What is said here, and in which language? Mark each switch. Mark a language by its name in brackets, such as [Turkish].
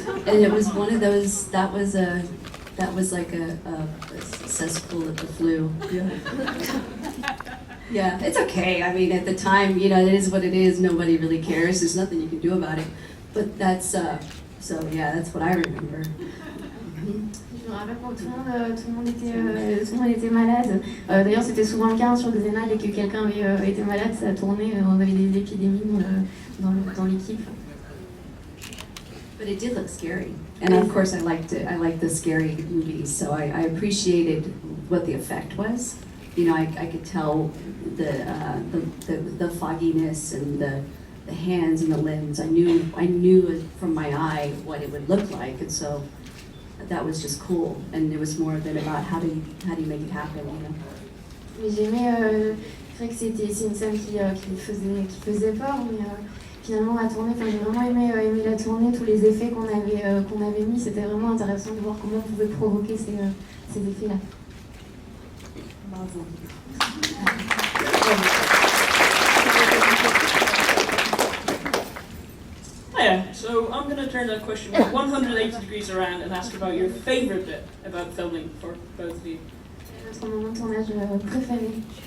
[English] And it was one of those. That was like a cesspool of the flu. Yeah. Yeah, it's okay. I mean, at the time, it is what it is. Nobody really cares. There's nothing you can do about it. But that's that's what I remember. [French] Je me rappelle quand tout le monde était malade. D'ailleurs, c'était souvent le cas sur Xena, dès que quelqu'un était malade, ça tournait. On avait des épidémies dans l'équipe. [English] But it did look scary, and of course, I liked it. I liked the scary movies, so I appreciated what the effect was. I could tell the fogginess and the hands and the limbs. I knew from my eye what it would look like, and so that was just cool. And it was more than about how do you make it happen, [French] Mais j'aimais, c'est vrai que c'est une scène qui faisait peur, mais finalement à tourner, j'ai vraiment aimé la tournée, tous les effets qu'on avait mis, c'était vraiment intéressant de voir comment on pouvait provoquer ces effets-là. Bravo. [English] Hiya, so I'm going to turn that question 180 degrees around and ask about your favourite bit about filming for both of you. [French] Notre moment de tournage préféré.